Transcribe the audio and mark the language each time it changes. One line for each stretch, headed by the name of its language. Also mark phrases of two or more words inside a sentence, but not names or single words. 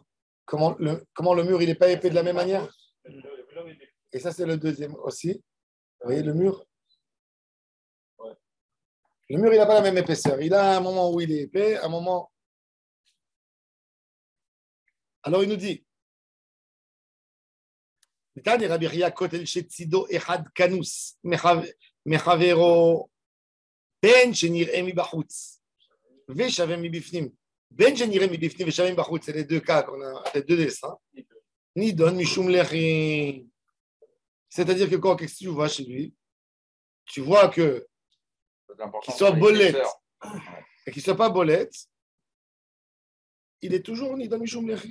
French: Comment le mur, il n'est pas épais de la même manière? Et ça, c'est le deuxième aussi. voyez le mur? Ouais. Le mur, il n'a pas la même épaisseur. Il a un moment où il est épais, un moment. Alors il nous dit
Hebrew: תני רבי חייא כותל שצידו אחד כנוס מחבירו בין שנראה מבחוץ ושווה מבפנים. בין שנראה מבפנים ושווה מבחוץ,
French: c'est les deux cas qu'on a, les deux dessins.
Hebrew: נידון משום לחי.
French: C'est-à-dire que quand qu'est-ce que tu vois chez lui, tu vois que qu'il soit bolette et qu'il soit pas bolette, il est toujours
Hebrew: נידון משום לחי.